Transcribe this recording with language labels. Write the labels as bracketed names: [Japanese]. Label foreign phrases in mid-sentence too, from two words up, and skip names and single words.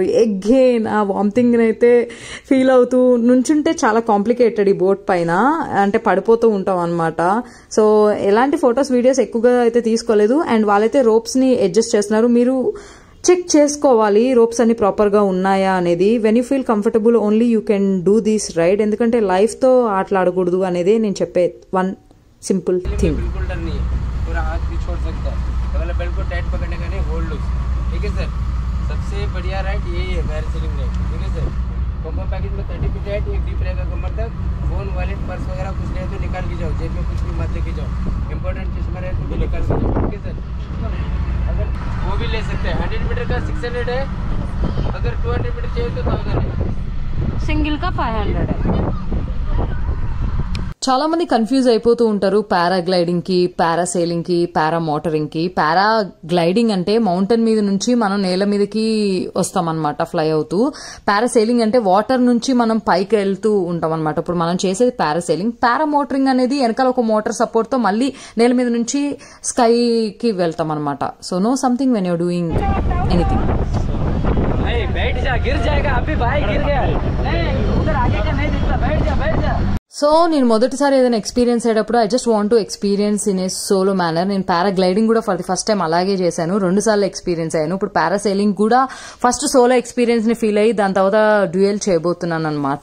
[Telugu] ఎగ్గైన్ ఆ వామిటింగ్ అయితే ఫీల్ అవుతూ నుంచుంటే చాలా కాంప్లికేటెడ్ ఈ బోట్ పైన, అంటే పడిపోతూ ఉంటాం అనమాట. సో ఎలాంటి [English] photos videos [Telugu] ఎక్కువగా అయితే తీసుకోలేదు. అండ్ వాళ్ళైతే రోప్స్ ని అడ్జస్ట్ చేస్తున్నారు. మీరు చెక్ చేసుకోవాలి రోప్స్ అన్ని ప్రాపర్ గా ఉన్నాయా అనేది. [English] When you feel comfortable only you can do this ride. [Telugu] ఎందుకంటే లైఫ్ తో ఆటలాడకూడదు అనేది నేను చెప్పే [English] one simple thing. combo package [Hindi] में 30 फीट है, एक डीप रहेगा कमर तक. फोन, वॉलेट, पर्स वगैरह कुछ रहे तो निकाल के जाओ, जेब में कुछ भी मत लेके जाओ. इंपॉर्टेंट चश्मा रहे तो भी निकाल के जाओ. ठीक है सर. अगर वो भी ले सकते हैं. 100 मीटर का 600 है, अगर 200 मीटर चाहिए तो 1000 है. सिंगल का 500. [Telugu] చాలా మంది కన్ఫ్యూజ్ అయిపోతూ ఉంటారు పారాగ్లైడింగ్ కి, పారాసైలింగ్ కి, పారామోటరింగ్ కి. పారాగ్లైడింగ్ అంటే మౌంటైన్ మీద నుంచి మనం నేల మీదకి వస్తామన్నమాట ఫ్లై అవుతూ. పారాసైలింగ్ అంటే వాటర్ నుంచి మనం పైకి వెళ్తూ ఉంటాం అనమాట. ఇప్పుడు మనం చేసేది పారాసైలింగ్. పారామోటరింగ్ అనేది వెనకాల ఒక [English] motor support [Telugu] తో మళ్ళీ నేల మీద నుంచి స్కై కి వెళ్తాం అనమాట. [English] So know something when you're doing anything. [Telugu] సో నేను మొదటిసారి ఏదైనా ఎక్స్పీరియన్స్ అయ్యేటప్పుడు [English] I just want to experience in a solo manner. [Telugu] నేను పారాగ్లైడింగ్ కూడా [English] for the first time [Telugu] అలాగే చేశాను. 2 సార్లు ఎక్స్పీరియన్స్ అయ్యాను. ఇప్పుడు పారాసైలింగ్ కూడా [English] first solo experience [Telugu] ని ఫీల్ అయ్యి దాని తర్వాత డ్యూయల్ చేయబోతున్నాను అనమాట.